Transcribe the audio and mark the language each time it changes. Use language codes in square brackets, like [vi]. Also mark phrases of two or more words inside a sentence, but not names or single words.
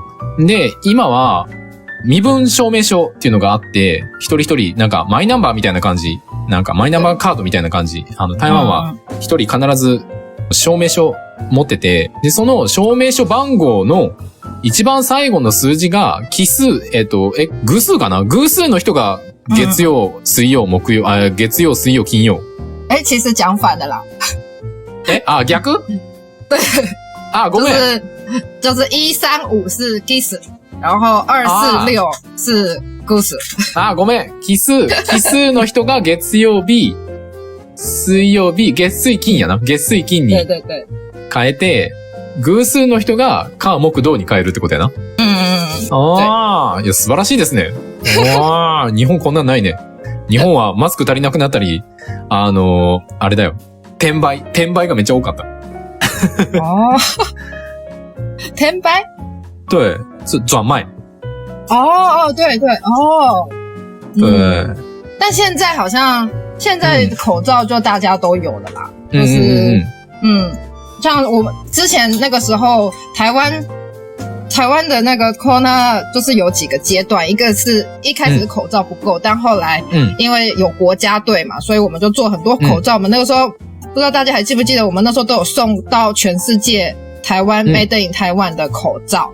[ja] で、今は、身分証明書っていうのがあって、一人一人、なんかマイナンバーみたいな感じ、なんかマイナンバーカードみたいな感じ。台湾は一人必ず証明書持ってて、で、その証明書番号の一番最後の数字が奇数、偶数かな？偶数の人が月曜、水曜、木曜、月曜、水曜、金曜。 [zh] 其实讲反的啦。 [ja] 逆？ [zh] 对。 [ja] ごめん。 [zh] 就是135是奇数。然後246是偶数。 [ja] ごめん。奇数の人が月曜日、水曜日、月水金やな。月水金に変えて、偶数の人が火木土に変えるってことやな。いや、素晴らしいですね。日本こんなんないね。日本はマスク足りなくなったり、あれだよ。転売がめっちゃ多かった。転売？ [zh] 对，是转卖。对。对。但现在好像现在口罩就大家都有了啦，就是像我们之前那个时候台湾的那个 corona 就是有几个阶段，一个是一开始是口罩不够，但后来因为有国家队嘛，所以我们就做很多口罩。我们那个时候不知道大家还记不记得，我们那时候都有送到全世界台湾 [en] Made in [zh] 台湾的口罩。